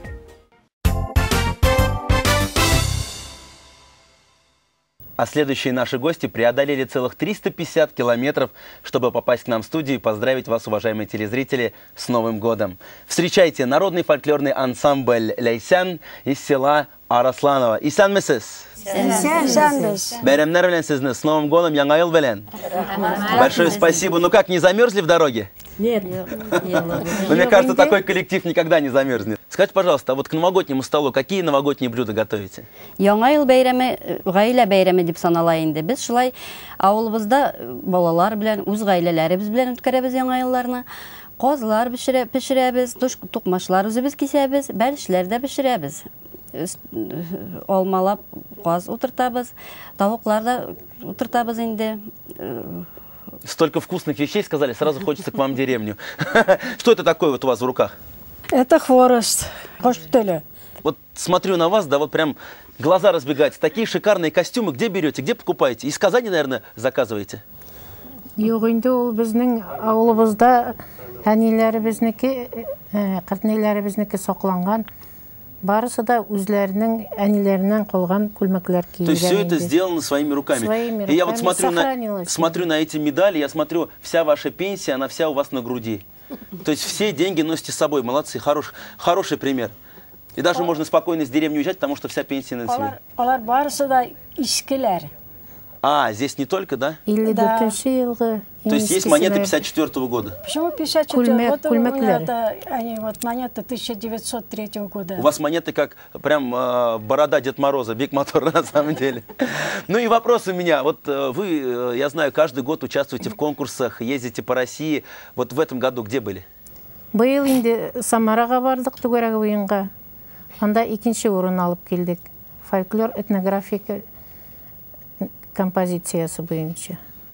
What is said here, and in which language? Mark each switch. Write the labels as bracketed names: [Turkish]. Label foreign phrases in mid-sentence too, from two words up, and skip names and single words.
[Russian] А следующие наши гости преодолели целых 350 километров, чтобы попасть к нам в студию и поздравить вас, уважаемые телезрители, с Новым годом. Встречайте народный фольклорный ансамбль «Лейсян» из села Арасланово. [Tatar] Исян мессіз? Бәйрәмнәр белән сезне, [Russian] с Новым годом, [Tatar] яңа ел белән. [Russian] Большое спасибо. Ну как, не замерзли в дороге? Нет. Мне кажется, такой коллектив никогда не замерзнет. Скажите, пожалуйста, а вот к новогоднему столу какие новогодние блюда готовите? [Tatar] Яңа ел бәйрәме, гаилә бәйрәме дип санала инде. Без шулай авылыбызда балалар белән, үз гаиләләребез белән үткәрәбез яңа елларны. Казлар пешерәбез, тукмашлар үзебез кисәбез, бәлешләр дә пешерәбез. Алмалап каз утыртабыз, тавыклар да утыртабыз инде. [Russian] Столько вкусных вещей сказали, сразу хочется к вам в деревню. Что это такое вот у вас в руках? Это хворост. Вот смотрю на вас, да, вот прям глаза разбегаются. Такие шикарные костюмы где берете, где покупаете? Из Казани, наверное, заказываете? [Tatar] Юк, инде ул безнең авылыбызда әниләребезнеке, картнеләребезнеке сакланган. Барысы да үзләренең әниләреннән калган күлмәкләр кигән. [Russian] То есть все это сделано своими руками. Своими И я вот руками смотрю на эти медали, я смотрю, вся ваша пенсия, она вся у вас на груди. То есть все деньги носите с собой. Молодцы, хороший пример. И даже можно спокойно с деревни уезжать, потому что вся пенсия на себе. [Tatar] Алар барысы да искеләр. [Russian] А, здесь не только, да? Да. То есть есть монеты 54-го года? Почему 54-го года? У меня они вот монеты 1903 года. У вас монеты как прям борода Дед Мороза, Биг Мотор на самом деле. Ну и вопрос у меня. Вот вы, я знаю, каждый год участвуете в конкурсах, ездите по России. Вот в этом году где были? [Tatar] Быйыл инде Самарага бардык түгәрәк уенга. Анда икенче урын алып килдек. Фольклор этнографик композициясы буенча.